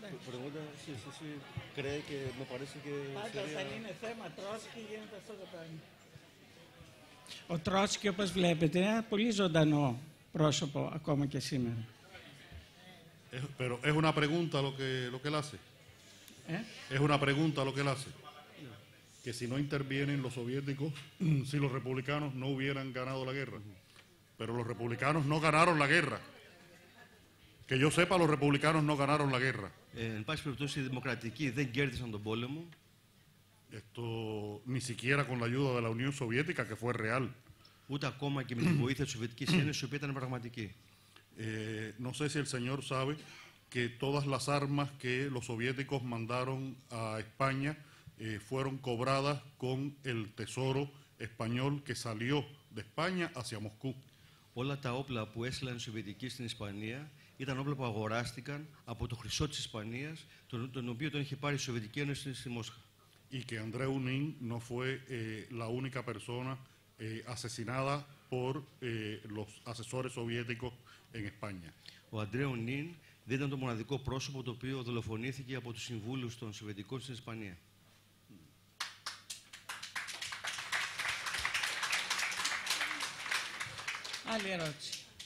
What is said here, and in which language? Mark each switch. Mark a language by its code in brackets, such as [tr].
[es] Pregunta si cree que me parece que [el] Πάντως αν είναι θέμα Τρότσκι γίνεται αυτό το πράγμα. Ο Τρότσκι, όπως βλέπετε, είναι ένα πολύ ζωντανό πρόσωπο ακόμα και σήμερα. [es] Pero es una pregunta lo que él hace. Es una pregunta lo que él hace. Que si no intervienen los soviéticos, si los republicanos no hubieran ganado la guerra. Pero los republicanos no ganaron la guerra. Que yo sepa, los republicanos no ganaron la guerra. [el] Εν πάση περιπτώσει, οι δημοκρατικοί δεν κέρδισαν τον πόλεμο. [es] Esto ni siquiera con la ayuda de la Unión Soviética, que fue real. [el] Ούτε ακόμα και με τη βοήθεια της Σοβιετικής Ένωσης, η οποία ήταν πραγματική. [es] No sé si el señor sabe que todas las armas que los soviéticos mandaron a España fueron cobradas con el tesoro español que salió de España hacia Moscú. [el] Όλα τα όπλα που έστειλαν οι Σοβιετικοί στην Ισπανία ήταν όπλα που αγοράστηκαν από το χρυσό της Ισπανίας, τον οποίο τον είχε πάρει η Σοβιετική Ένωση στη Μόσχα. [es] Y que Andreu Nin no fue la única persona asesinada por los asesores soviéticos en España. [el] Ο Αντρέου Νιν δεν ήταν το μοναδικό πρόσωπο το οποίο δολοφονήθηκε από τους συμβούλους των Σοβιετικών στην Ισπανία. Άλλη ερώτηση.